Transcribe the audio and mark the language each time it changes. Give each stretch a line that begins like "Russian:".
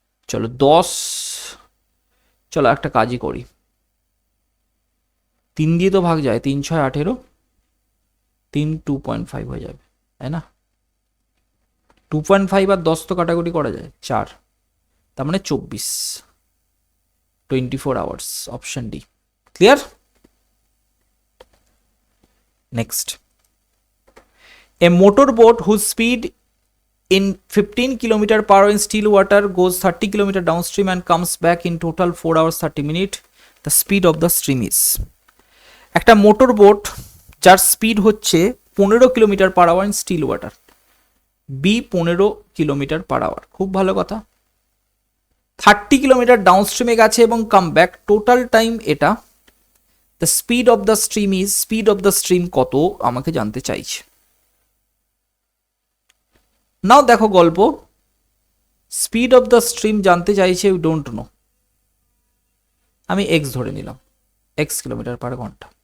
Bangla: চলো 10, চলো একটা কাজই করি, 3 দিয়ে তো ভাগ যায়, 3 6 18, 3 2.5 হয়ে যাবে, তাই না? 2.5 আর 10 তো কাটাকুটি করা যায়, 4, তার মানে 24 hours, option D.
English: Clear? Next, a motor boat whose speed in 15 km/h in still water goes 30 km downstream and comes back in total 4 hours 30 minutes. The speed of the stream is,
Bangla: একটা motor boat যার speed হচ্ছে 15 km/h
English: in still water,
Bangla: B 15 km/h, খুব ভালো কথা। 30 km ডাউনস্ট্রিমে গেছে এবং come back, total time এটা।
English: the speed of the stream is, speed of the stream
Bangla: কত আমাকে জানতে চাইছে। নাও দেখো গল্প, স্পিড অফ দ্য স্ট্রিম জানতে চাইছে, ইউ ডোন্ট নো, আমি এক্স ধরে নিলাম, এক্স km/h।